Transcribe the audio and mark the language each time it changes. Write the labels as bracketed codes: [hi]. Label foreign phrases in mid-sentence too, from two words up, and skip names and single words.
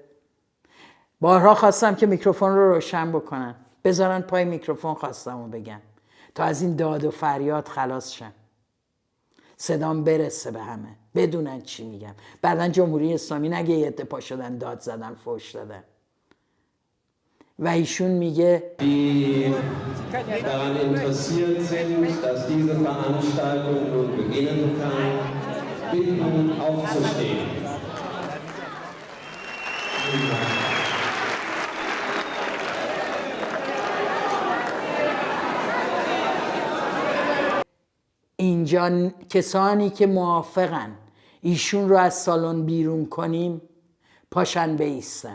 [fa] بارها خواستم که میکروفون رو روشن بکنن، بذارن پای میکروفون، خواستم رو بگم تا از این داد و فریاد خلاص شم، صدام برسه به همه، بدونن چی میگم. بعدن جمهوری اسلامی نگه یه عده پا شدن داد زدن فحش دادن. و ایشون میگه [de] die daran interessiert sind, dass diese Veranstaltung nun beginnen kann, bitten aufzustehen. [fa] اینجا کسانی که موافقن ایشون رو از سالن بیرون کنیم پاشن بایستن.